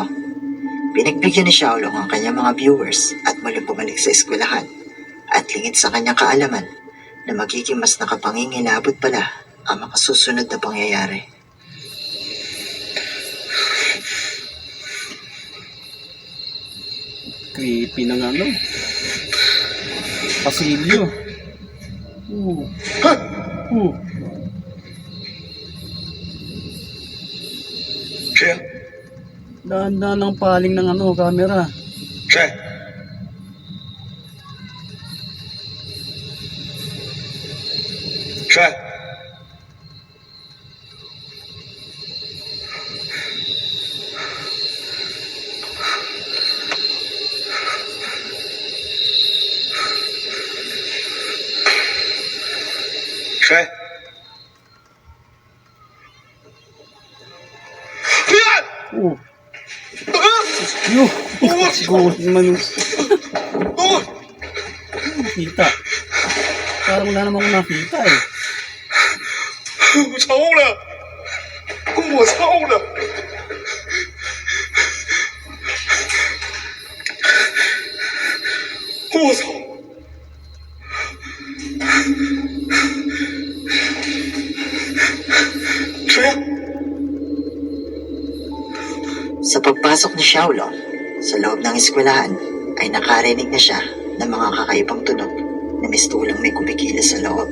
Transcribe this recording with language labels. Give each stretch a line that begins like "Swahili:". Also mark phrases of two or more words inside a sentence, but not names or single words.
Filipino: Pinagbigyan ni Xiaolong ang kanyang mga viewers at muling bumalik sa eskwelahan, at lingid sa kanyang kaalaman na magiging mas nakapangingilabot pala ang mga susunod na pangyayari. Creepy ng ano. Pasilyo. Uh.
Chinese: 谁呀？
Filipino: Dahan-dahan ang paling ng ano, camera.
Chinese: 谁？谁？谁？ Oh. Yo.
Filipino: Siguro naman yung nakita. Parang wala naman akong nakita eh.
Chinese: 我操了！我操了！我操！谁呀？
Filipino: Sa pagpasok ni Xiaolong sa loob ng eskwelahan ay nakarinig na siya ng mga kakaibang tunog na mistulang may kumikilos sa loob.